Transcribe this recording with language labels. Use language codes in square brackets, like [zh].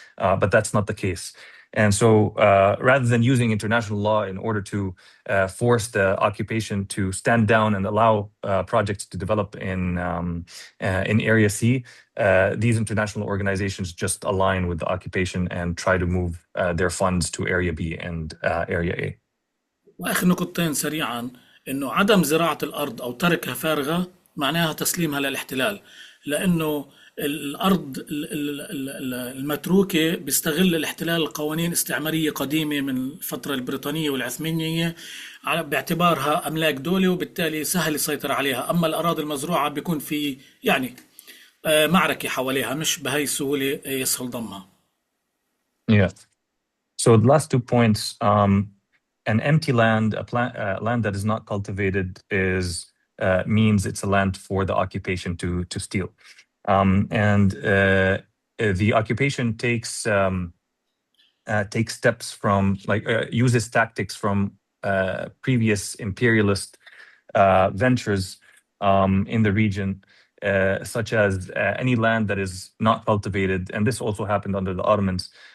[en] But that's not the case. And so rather than using international law in order to force the occupation to stand down and allow projects to develop in Area C, these international organizations just align with the occupation and try to move their funds to Area B and Area A. [ar] وآخر نقطتين سريعا، إنه عدم زراعة الأرض أو تركها فارغة معناها تسليمها للاحتلال، لأنه الأرض المتروكة بيستغل الاحتلال قوانين استعمارية قديمة من الفترة البريطانية والعثمانية باعتبارها أملاك دولة، وبالتالي سهل السيطرة عليها. أما الأراضي المزروعة بيكون في يعني معركة حواليها، مش بهاي السهولة يسهل ضمها. [en] Yeah. So the last 2 points, an empty land, land that is not cultivated means it's a land for the occupation to steal. And the occupation takes steps from uses tactics from previous imperialist ventures in the region, such as any land that is not cultivated, and this also happened under the Ottomans.